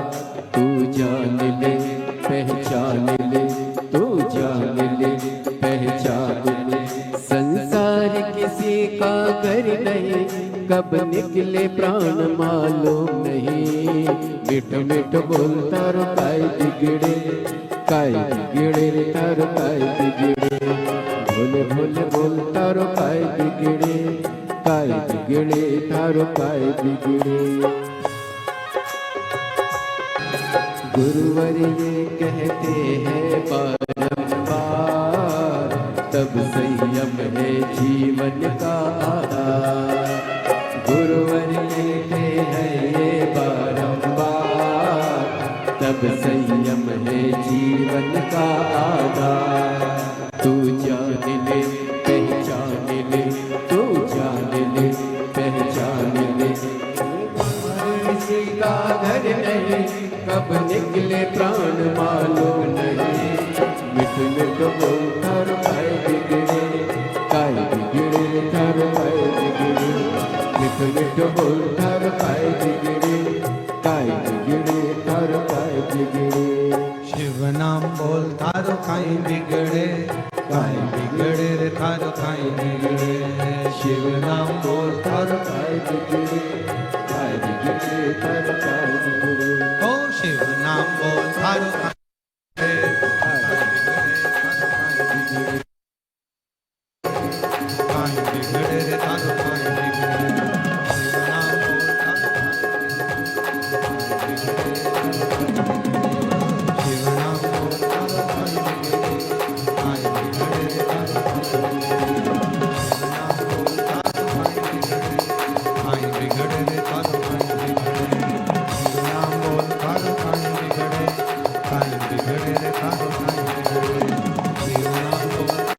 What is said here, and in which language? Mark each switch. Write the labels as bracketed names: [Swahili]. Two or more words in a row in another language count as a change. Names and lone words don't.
[Hindi] तू जान ले पहचान ले, तू जान ले पहचान ले, संसार किसी का घर नहीं, कब निकले प्राण मालूम नहीं। [Marwari (India)] मिठ मिठ बोल थारो काय बिगड़े, काय बिगड़े थारो काय बिगड़े, भोले भोले बोल थारो काय बिगड़े, काय बिगड़े थारो काय बिगड़े। [Hindi] गुरुवर ये कहते हैं बारंबार, तब संयम है जीवन का आधार। गुरुवर कहते हैं ये बारंबार, तब संयम है जीवन का आधार। तू जान ले पहचान ले, तू जान ले पहचान ले, किसी का घर नहीं, कब निकले प्राण मालूम नहीं। [Marwari (India)] मिठ मिठ बोल थारो काय बिगड़े, काय बिगड़े थारो काय बिगड़े, मिठ मिठ बोल थारो काय बिगड़े, काय बिगड़े थारो काय बिगड़े। शिव नाम बोल थारो काय बिगड़े, काय बिगड़े रे थारो काय बिगड़े। शिव नाम बोल थारो काय बिगड़े, काय बिगड़े थारो काय बिगड़े। ओ शिव नाम बोल थारो काय बिगड़े, काय बिगड़े रे थारो काई बिगड़े शिव नाम बोल थारो शिव नाम बोल थारो काई बिगड़े काई बिगड़े थारो काई बिगड़े रे थारो काई बिगड़े शिव नाम बोल थारो काई बिगड़े काई बिगड़े रे थारो काई बिगड़े शिव नाम बोल